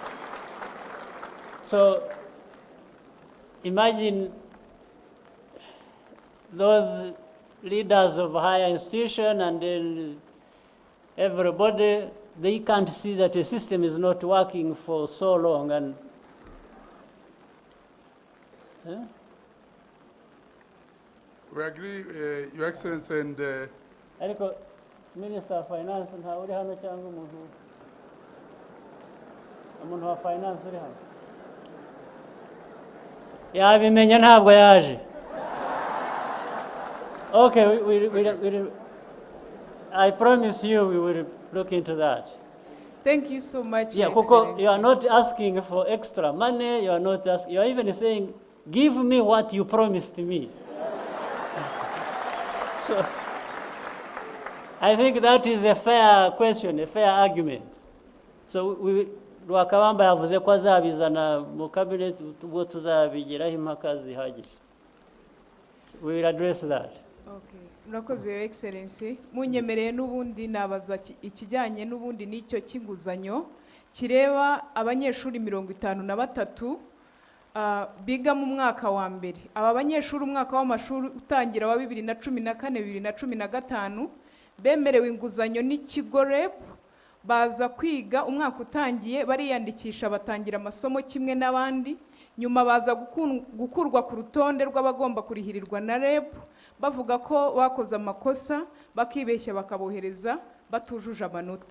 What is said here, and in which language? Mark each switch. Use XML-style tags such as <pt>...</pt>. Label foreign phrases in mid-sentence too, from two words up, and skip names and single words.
<en>So imagine those leaders of higher institution and then everybody, they can't see that the system is not working for so long. And we agree, Your Excellency, and</en> <rw>ariko</rw> <en>Minister of Finance</en> <rw>nta uri hano cyangwa umuntu wa finance uri hano yabimenya ntabwo yaje.</rw> <en>Okay, I promise you we will look into that. Thank you so much. Yeah, Koko, you are not asking for extra money. You are not asking. You are even saying, "Give me what you promised me." So, I think that is a fair question, a fair argument.</en> <rw>So Rwakabamba yavuze ko azabizana mu cabinet ubwo tuzabigiraho impaka zihagije.</rw> <en>We will address that. Okay.</en> <rw>Murakoze</rw> <en>Your Excellency.</en> <rw>Munyemereye n'ubundi nabaza ikijyanye n'ubundi n'icyo kinguzanyo kireba abanyeshuri 53 biga mu mwaka wa mbere. Aba banyeshuri umwaka w'amashuri utangira wa 2014-2015 bemerewe inguzanyo n'ikigo REB, baza kwiga umwaka utangiye bariyandikisha batangira amasomo kimwe n'abandi, nyuma baza gukurwa ku rutonde rw'abagomba kurihirirwa na REB bavuga ko bakoze amakosa bakibeshya bakabohereza batujuje amanota.</rw>